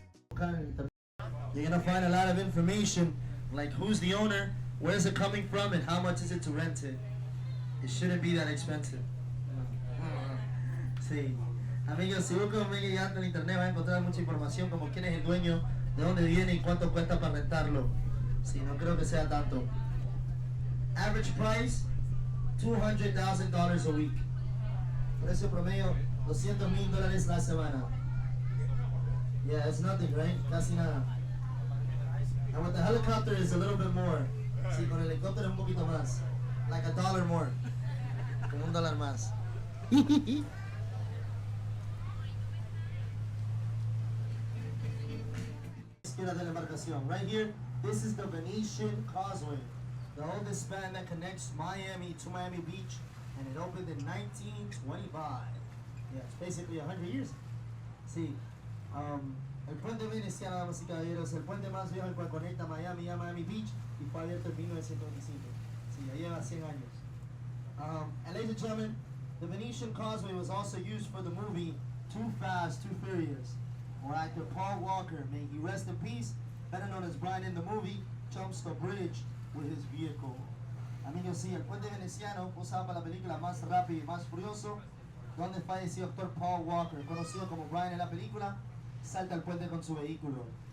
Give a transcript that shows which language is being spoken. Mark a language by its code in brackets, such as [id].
[es] buscar en internet. [en] You're gonna find a lot of information, like who's the owner, where's it coming from, and how much is it to rent it. It shouldn't be that expensive. [es] Sí. Amigos, si buscan un Mega Yacht en internet van a encontrar mucha información como quién es el dueño, de dónde viene y cuánto cuesta para rentarlo. Sí, no creo que sea tanto. [en] Average price, $200,000 a week. [es] Precio promedio, $200,000 la semana. [en] Yeah, it's nothing, right? [es] Casi nada. [en] And with the helicopter is a little bit more. [es] Sí, con el helicóptero es un poquito más. [en] Like $1 more. [es] Como $1 más. Izquierda de la embarcación. [en] Right here, this is the Venetian Causeway, the oldest span that connects Miami to Miami Beach, and it opened in 1925. Yeah, it's basically 100 years. [es] Sí. El puente veneciano, damas y caballeros, el puente más viejo el cual conecta Miami a Miami Beach y fue abierto en 1925. Sí, ya lleva 100 años. [en] And ladies and gentlemen, the Venetian Causeway was also used for the movie Too Fast, Too Furious, where actor Paul Walker, may he rest in peace, better known as Brian in the movie, jumps the bridge with his vehicle. [es] Amigos, sí, el puente veneciano usado para la película Más Rápido y Más Furioso, donde falleció actor Paul Walker, conocido como Brian en la película, salta al puente con su vehículo.